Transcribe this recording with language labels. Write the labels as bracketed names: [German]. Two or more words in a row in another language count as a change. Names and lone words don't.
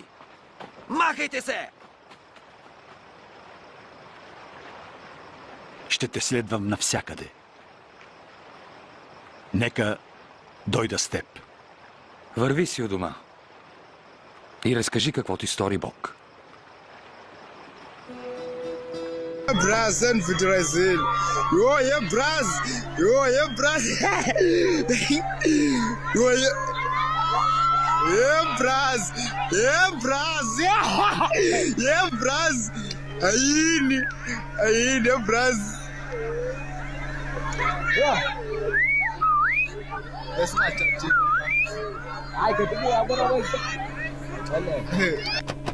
[Bulgarian] Махайте се! Ще те следвам навсякъде. Нека дойда с теб. Върви си у дома. И разкажи какво ти стори Бог. [English] Brazan Federation. Yo, yeah, Braz. Yo, yeah, Braz. Yo, yeah. Yeah, Braz. Yeah, Braz. Yeah, Braz. Ayini. Ayini, Braz. Yeah. That's my touch. I could do it.